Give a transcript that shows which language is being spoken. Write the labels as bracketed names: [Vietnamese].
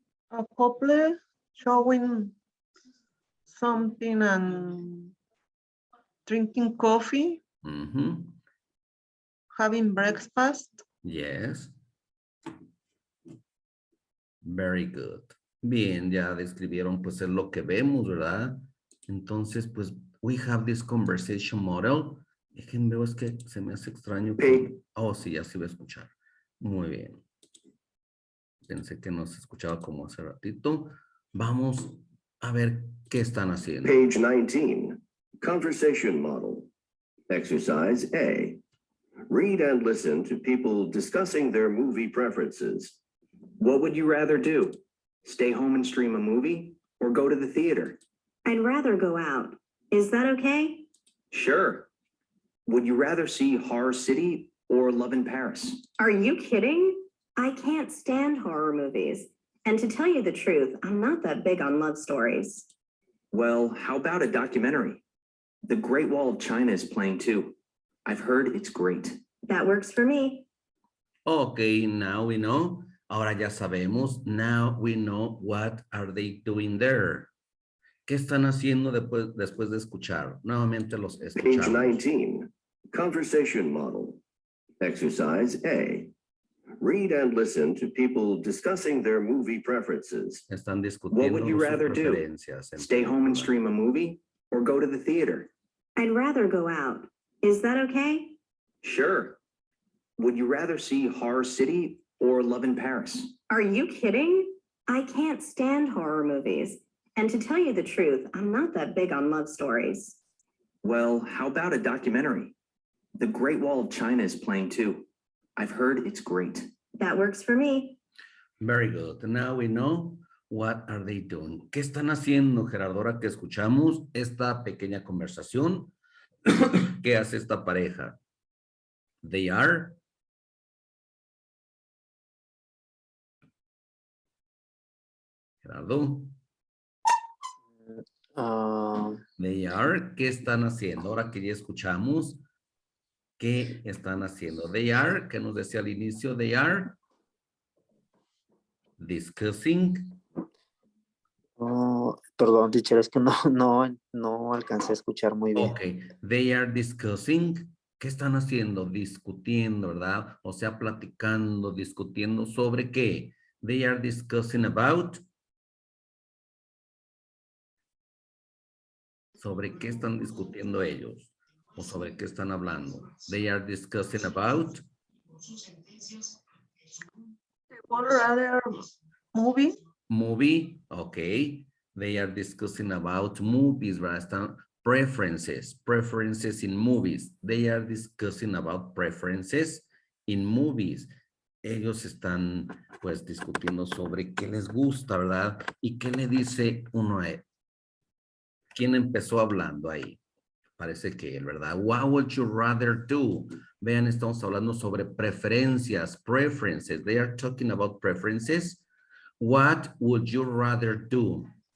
[English] A couple showing something and drinking coffee, having breakfast. Yes. Very good. [Spanish] Bien, ya describieron pues es lo que vemos, ¿verdad? Entonces, pues, [English] we have this conversation model. [Spanish] Déjenme ver, es que se me hace extraño. Oh, sí, ya se va a escuchar. Muy bien. Pensé que no se escuchaba como hace ratito. Vamos a ver qué están haciendo. [English] Page 19, conversation model. Exercise A. Read and listen to people discussing their movie preferences. What would you rather do? Stay home and stream a movie or go to the theater? I'd rather go out. Is that okay? Sure. Would you rather see Horror City or Love in Paris? Are you kidding? I can't stand horror movies. And to tell you the truth, I'm not that big on love stories. Well, how about a documentary? The Great Wall of China is playing too. I've heard it's great. That works for me. Okay, now we know. [Spanish] Ahora ya sabemos. [English] Now we know what are they doing there. [Spanish] ¿Qué están haciendo después de escuchar? Nuevamente los escuchamos. [English] Page 19, conversation model. Exercise A. Read and listen to people discussing their movie preferences. [Spanish] Están [English] What [Spanish] discutiendo [English] would you [Spanish] sus [English] rather do? [Spanish] preferencias. en [English] Stay home and [Spanish] película. [English] stream a movie or go to the theater? I'd rather go out. Is that okay? Sure. Would you rather see Horror City or Love in Paris? Are you kidding? I can't stand horror movies. And to tell you the truth, I'm not that big on love stories. Well, how about a documentary? The Great Wall of China is playing too. I've heard it's great. That works for me. Very good. Now we know what are they doing. [Spanish] ¿Qué están haciendo, Gerardo? Ahora que escuchamos esta pequeña conversación, ¿qué hace esta pareja? [English] They are Gerardo. Ah, They are, [Spanish] ¿qué están haciendo? Ahora que ya escuchamos, ¿qué están haciendo? [English] They are, [Spanish] ¿qué nos decía al inicio? [English] They are discussing. [Spanish] oh, perdón, teacher, es que no alcancé a escuchar muy bien. [English] Ok, they are discussing. [Spanish] ¿Qué están haciendo? Discutiendo, ¿verdad? O sea, platicando, discutiendo sobre qué. [English] They are discussing about. [Spanish] ¿Sobre qué están discutiendo ellos? ¿O sobre qué están hablando? [English] They are discussing about. One rather movie. Movie, okay. They are discussing about movies, ¿verdad? [Spanish] Están [English] preferences in movies. They are discussing about preferences in movies. [Spanish] Ellos están, pues, discutiendo sobre qué les gusta, ¿verdad? Y qué le dice uno a él. ¿Quién empezó hablando ahí? Parece que él, ¿verdad? [English] What would you rather do? [Spanish] Vean, estamos hablando sobre preferencias, preferences. [English] They are talking about preferences. What would you rather do?